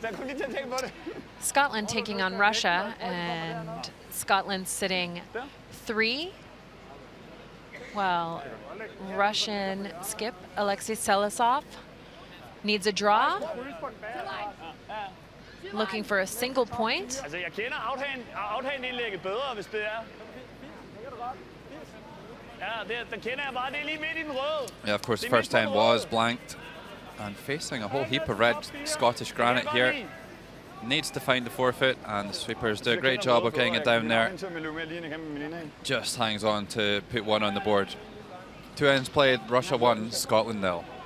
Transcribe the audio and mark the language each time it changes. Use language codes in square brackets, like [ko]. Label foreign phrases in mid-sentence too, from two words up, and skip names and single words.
[en] Scotland taking on Russia, and Scotland sitting 3. Well, Russian skip Alexei Selasov needs a draw, looking for a single point. [da] Altså, jeg kender afhandindlægget bedre, hvis det er. Ja, der kender jeg bare. Det er lige midt i den røde. [en] Yeah, of course, the first time was blanked, and facing a whole heap of red Scottish granite here. Needs to find the forfeit, and the sweepers do a great job of getting it down there. Just hangs on to put one on the board. 2 ends played, Russia 1, Scotland 0.